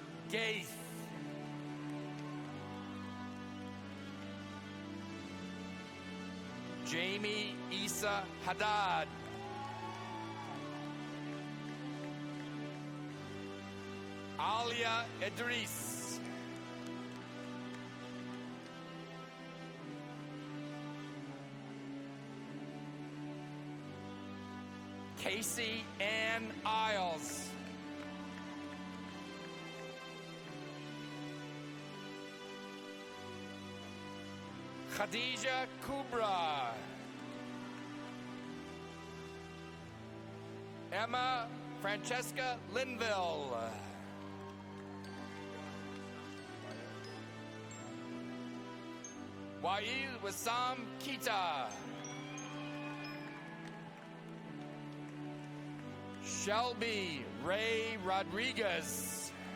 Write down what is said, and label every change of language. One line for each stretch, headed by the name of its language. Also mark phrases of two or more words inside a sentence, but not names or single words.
English: Gaith. Jamie Isa Haddad. Alia Idris. Casey Ann Isles. Khadija Kubra. Emma Francesca Linville. Wail Wissam Kita. Shelby Ray Rodriguez.